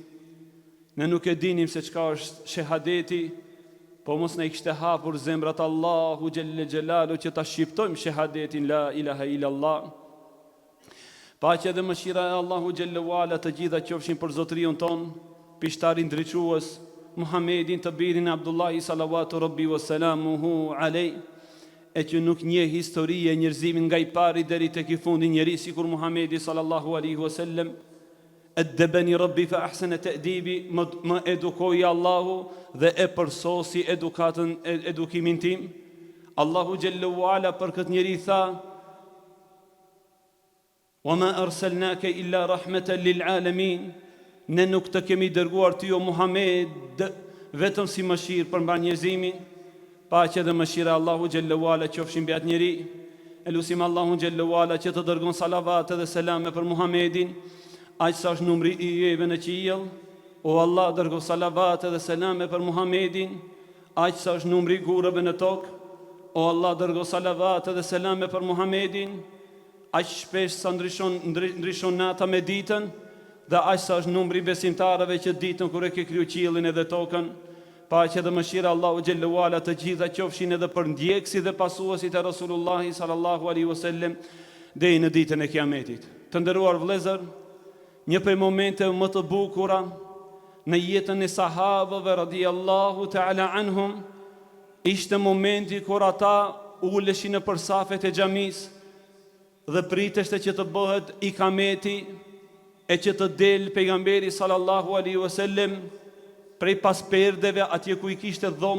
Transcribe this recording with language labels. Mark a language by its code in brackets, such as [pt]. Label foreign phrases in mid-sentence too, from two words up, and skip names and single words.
[sq] Ne nuk e dinim se çka është shahadeti, po mos na I kishte hapur zemrat Allahu [ar] جل جلاله [sq] që ta shqiptojmë shahadetin [ar] لا إله إلا الله. [sq] Paqja dhe mëshira e Allahu [ar] جل وعلا [sq] të gjitha qofshin për zotriun ton, pishtarin drejtues Muhammedin të birin Abdullahi [ar] صلوات ربي وسلامه عليه, [sq] e që nuk njeh histori e njerëzimin nga I pari deri tek I fundi njeri sikur Muhammedi [ar] صلى الله عليه وسلم. أدبني ربي فأحسن تأديبي, [sq] më edukoi Allahu dhe e përsosi edukimin tim. Allahu [ar] جل وعلا [sq] për këtë njeri tha: [ar] "وما أرسلناك إلا رحمة للعالمين." [sq] Ne nuk të kemi dërguar ty o Muhammed vetëm si mëshirë për mbar njerëzimin. Paqja dhe mëshira Allahu [ar] جل وعلا [sq] qofshin mbi atë njeri. Elusim Allahu [ar] جل وعلا [sq] që të dërgon salavat dhe selame për Muhammedin, aq sa është numri I jeve në qiell. O Allah, dërgo salavat dhe selame për Muhammedin, aq sa është numri I gurëve në tokë. O Allah, dërgo salavat dhe selame për Muhammedin, aq shpesh sa ndryshon nata me ditën, dhe aq sa është numri besimtarëve që ditën kur e ke kriju qiellin edhe tokën. Paqja dhe mëshira Allahu [ar] جل وعلا [sq] të gjitha qofshin edhe për ndjekësit dhe pasuesit e Rasulullahi [ar] صلى الله عليه وسلم [sq] deri në ditën e Kiametit. Të nderuar vëllezër, një prej momenteve më të bukura në jetën e sahabëve [ar] رضي الله تعالى عنهم [sq] ishte momenti kur ata uleshin në përsafet e xhamisë dhe priteshte që të bëhet ikameti e që të del pejgamberi [ar] صلى الله عليه وسلم [sq] prej pas perdeve atje ku I kishte